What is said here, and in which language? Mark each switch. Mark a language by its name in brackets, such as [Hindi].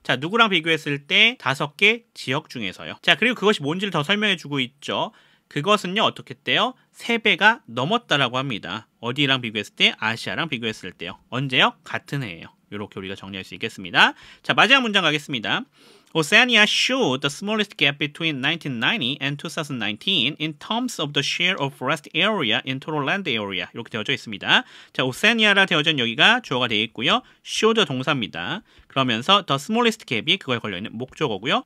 [Korean] 자, 누구랑 비교했을 때 5개 지역 중에서요. 자, 그리고 그것이 뭔지를 더 설명해주고 있죠. 그것은요 어떻게 했대요? 3배가 넘었다라고 합니다. 어디랑 비교했을 때? 아시아랑 비교했을 때요. 언제요? 같은 해예요. 이렇게 우리가 정리할 수 있겠습니다. 자, 마지막 문장 가겠습니다. [English] Oceania showed the smallest gap between 1990 and 2019 in terms of the share of forest area in total land area. [Korean] 이렇게 되어져 있습니다. 자, 오세아니아라 되어져 있는 여기가 주어가 되어 있고요. showed 동사입니다. 그러면서 [English] the smallest gap [Korean] 이 그거에 걸려있는 목적어고요.